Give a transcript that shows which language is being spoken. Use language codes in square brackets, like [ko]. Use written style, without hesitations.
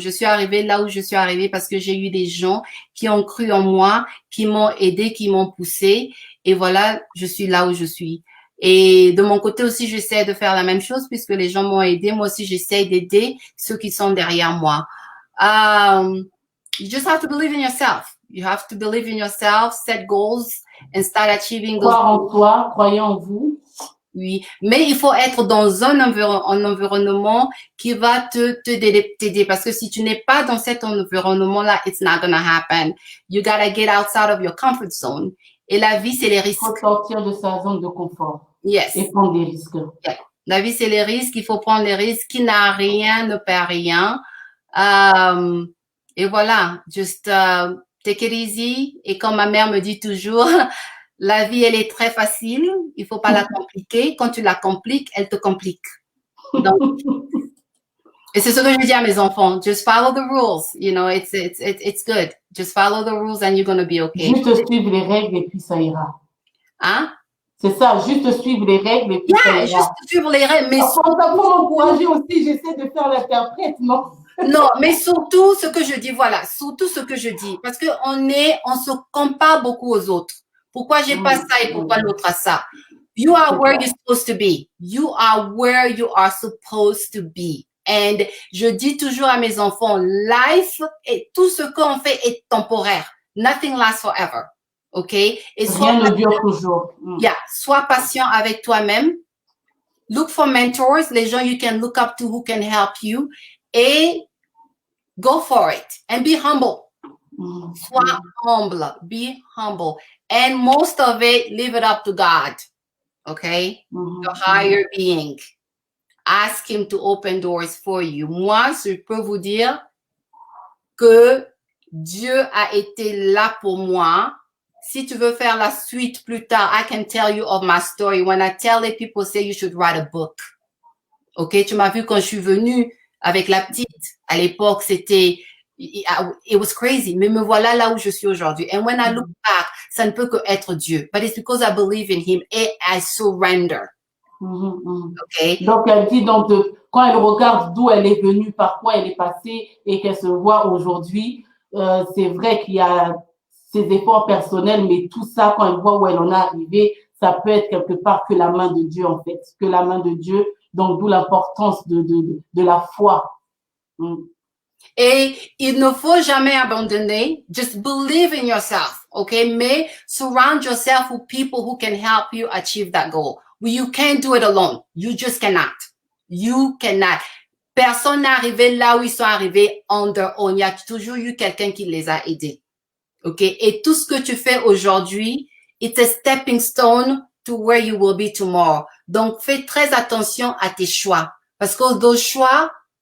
[fr] Je suis arrivée là où je suis arrivée parce que j'ai eu des gens qui ont cru en moi, qui m'ont aidé, qui m'ont poussé. Et voilà, je suis là où je suis. Et de mon côté aussi, j'essaie de faire la même chose puisque les gens m'ont aidé. Moi aussi, j'essaie d'aider ceux qui sont derrière moi. [en] You just have to believe in yourself. You have to believe in yourself, set goals and start achieving those. [fr] Croire en toi, croyez en vous. Oui, mais il faut être dans un environnement qui va t'aider parce que si tu n'es pas dans cet environnement-là, [en] it's not gonna happen. You gotta get outside of your comfort zone. [fr] Et la vie, c'est les risques. Il faut sortir de sa zone de confort. [en] Yes. [fr] Et prendre des risques. Yeah. La vie, c'est les risques. Il faut prendre les risques. Qui n'a rien ne perd rien. Et voilà, [en] just take it easy. [fr] Et comme ma mère me dit toujours, la vie, elle est très facile. Il faut pas la compliquer. Quand tu la compliques, elle te complique. Donc, et c'est ce que je dis à mes enfants. [en] Just follow the rules. You know, it's good. Just follow the rules and you're going to be okay. [fr] Juste suivre les règles et puis ça ira. Hein? C'est ça, juste suivre les règles et puis ça ira. Juste suivre les règles. Mais pour m'encourager aussi, j'essaie de faire l'interprète, non? Non, mais surtout ce que je dis, voilà, surtout ce que je dis. Parce que on se compare beaucoup aux autres. Pourquoi j'ai pas ça et pourquoi l'autre a ça? [en] You are where you're supposed to be. You are where you are supposed to be. [fr] And je dis toujours à mes enfants, life et tout ce qu'on fait est temporaire. [en] Nothing lasts forever. OK? Et [fr] rien ne dure toujours. [en] Yeah. [fr] Sois patient avec toi-même. [en] Look for mentors, [fr] les gens [en] you can look up to who can help you. Et go for it. And be humble. [fr] Sois humble. [en] Be humble. And most of it, leave it up to God. Okay? Your higher being. Ask him to open doors for you. [fr] Moi, je peux vous dire que Dieu a été là pour moi. Si tu veux faire la suite plus tard, [en] I can tell you of my story. When I tell it, people say you should write a book. OK? [fr] Tu m'as vu quand je suis venue avec la petite. À l'époque, c'était, [en] it was crazy. [fr] Mais me voilà là où je suis aujourd'hui. [en] And when I look back, [fr] ça ne peut que être Dieu. [en] But it's because I believe in him and I surrender. Okay. [fr] Donc, elle dit, donc, quand elle regarde d'où elle est venue, par quoi elle est passée et qu'elle se voit aujourd'hui, c'est vrai qu'il y a ses efforts personnels, mais tout ça, quand elle voit où elle en est arrivée, ça peut être quelque part que la main de Dieu, en fait, que la main de Dieu. Donc, d'où l'importance de la foi. Et il ne faut jamais abandonner. [en] Just believe in yourself, okay? Mais surround yourself with people who can help you achieve that goal. You can't do it alone. You just cannot. You cannot. [fr] Personne n'est arrivé là où ils sont arrivés [en] on their own. [fr] Il y a toujours eu quelqu'un qui les a aidés. OK? Et tout ce que tu fais aujourd'hui, [en] it's a stepping stone to where you will be tomorrow. [fr] Donc, fais très attention à tes choix. Parce que those choix,